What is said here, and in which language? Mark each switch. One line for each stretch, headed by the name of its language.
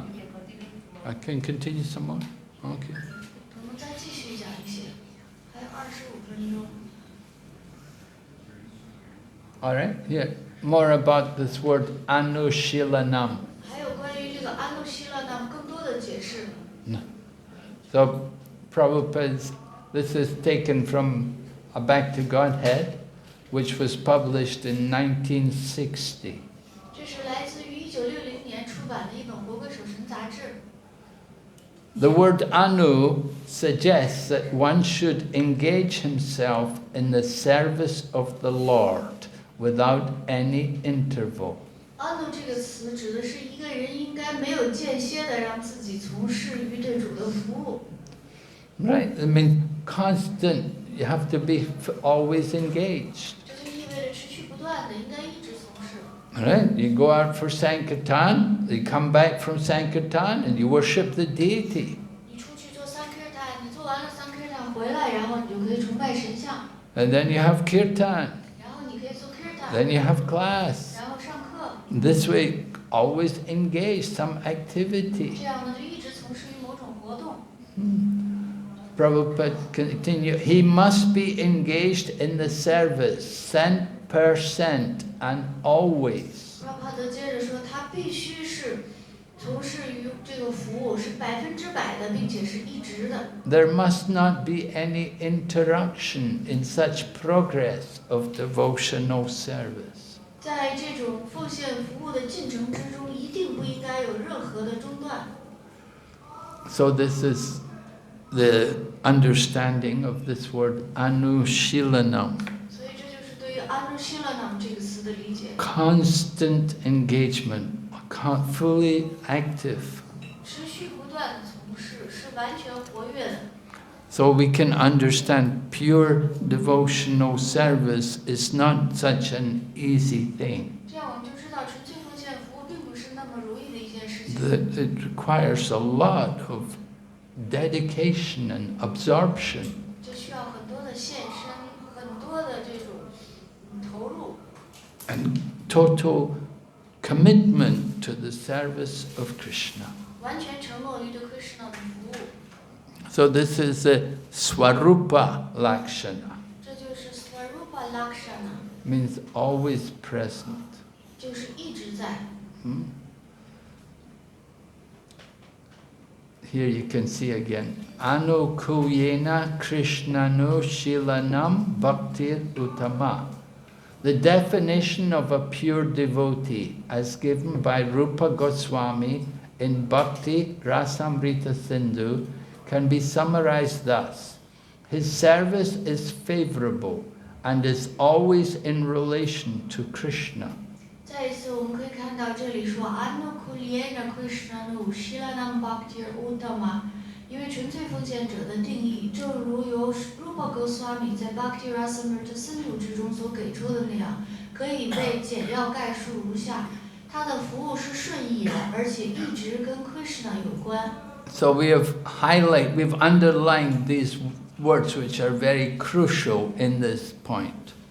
English: you can continue tomorrow. I can continue some more? Okay.
Chinese: 我们再继续讲一些，还有25分钟。
English: All right, here. More about this word Anushilanam.
Chinese: 还有关于这个安路希勒呢更多的解释。
English: So, Prabhupada's, this is taken from A Back to Godhead, which was published in 1960.
Chinese: 这是来自于1960年出版的一本《活鬼守神》杂志。
English: The word Anu suggests that one should engage himself in the service of the Lord without any interval.
Chinese: 安路这个词指的是一个人应该没有间歇的让自己从事于对主的服务。
English: Right? I mean, constant. You have to be always engaged.
Chinese: 这就意味着持续不断的，应该一直从事。
English: Right? You go out for Sankirtan, you come back from Sankirtan, and you worship the deity.
Chinese: 你出去做Sankirtan，你做完了Sankirtan回来，然后你就可以崇拜神像，
English: And then you have Kirtan.
Chinese: 然后你可以做 Kirtan，
English: Then you have class.
Chinese: 然后上课，
English: This way, always engage some activity.
Chinese: 这样呢就一直从事于某种活动。
English: Prabhupada continue. He must be engaged in the service, 100% and always.
Chinese: 拉帕德接着说，他必须是从事于这个服务是100%的，并且是一直的。
English: There must not be any interruption in such progress of devotional service.
Chinese: 在这种奉献服务的进程之中，一定不应该有任何的中断。
English: So this is the understanding of this word Anushilanam.
Chinese: 所以这就是对于安路希勒nam这个词的理解，
English: Constant engagement, fully active.
Chinese: 持续不断的从事，是完全活跃的。
English: So we can understand pure devotional service is not such an easy thing.
Chinese: 这样我们就知道，纯粹奉献服务并不是那么容易的一件事情。
English: That it requires a lot of dedication and absorption.
Chinese: 这需要很多的献身，很多的这种投入，
English: And total commitment to the service of Krishna.
Chinese: 完全承诺于对 Krishna 的服务。
English: So this is a Swarupa Lakshana.
Chinese: 这就是 Swarupa Lakshana，
English: Means always present.
Chinese: 就是一直在。
English: Here you can see again.
Sanskrit: Anukuyena Krishnanu Shilanam Bhaktir Uttama.
English: The definition of a pure devotee, as given by Rupa Goswami in Bhakti Rasamrita Sindhu, can be summarized thus. His service is favorable and is always in relation to Krishna.
Chinese: 再一次，我们可以看到这里说
Sanskrit: Anukulena Krishnanu Shilanam Bhaktir Uttama，
Chinese: 因为纯粹奉献者的定义，正如由 Rupa Goswami 在 Bhakti Rasamrita Sindhu 之中所给出的那样，可以被简要概述如下：他的服务是顺意的，而且一直跟 Krishna 有关。
English: So we've underlined these words which are very crucial in this point.